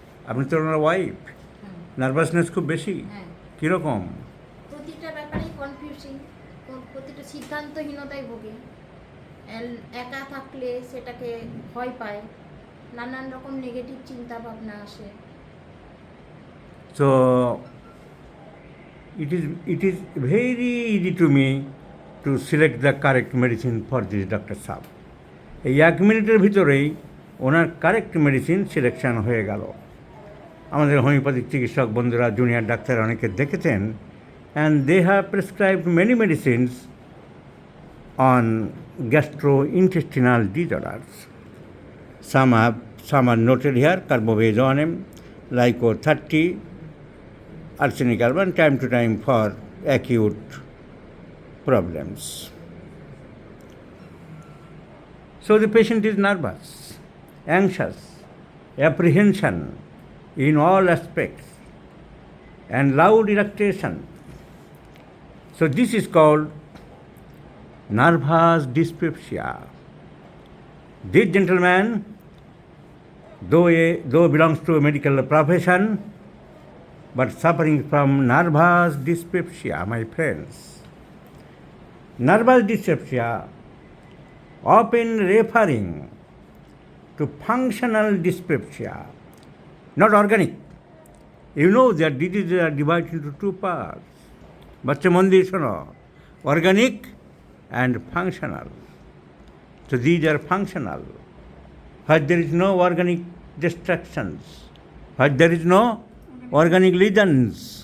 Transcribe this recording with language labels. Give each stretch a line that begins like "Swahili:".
Bangla: আপনি তো ওনার wife, nervousness খুব বেশি। কীরকম? প্রতিটা ব্যাপারেই কনফিউজিং, প্রতিটা সিদ্ধান্তহীনতায় ভোগে। একা থাকলে সেটাকে ভয় পায়, নানান রকম নেগেটিভ চিন্তা ভাবনা আসে।
English: So it is very easy to me to select the correct medicine for this Dr. Saab.
Bangla: এই 1 মিনিটের ভিতরেই ওনার কারেক্ট মেডিসিন সিলেকশন হয়ে গেল। আমাদের হোমিওপ্যাথিক চিকিৎসক বন্ধুরা, জুনিয়র ডাক্তার অনেকে দেখেছেন,
English: And they have prescribed many medicines on gastrointestinal disorders. Some are noted here: carbovezonem, Lyco 30, arsenic carbon, time to time for acute problems. So the patient is nervous, anxious, apprehension in all aspects, and loud irritation. So this is called nervous dyspepsia. This gentleman, though belongs to a medical profession, but suffering from nervous dyspepsia, my friends. Nervous dyspepsia, often referring to functional dyspepsia, not organic. You know that diseases are divided into 2 parts.
Bangla: বাচ্চা মন দিয়ে শোনো,
English: organic and functional. So these are functional. Where there is no organic destructions, where there is no organic lesions.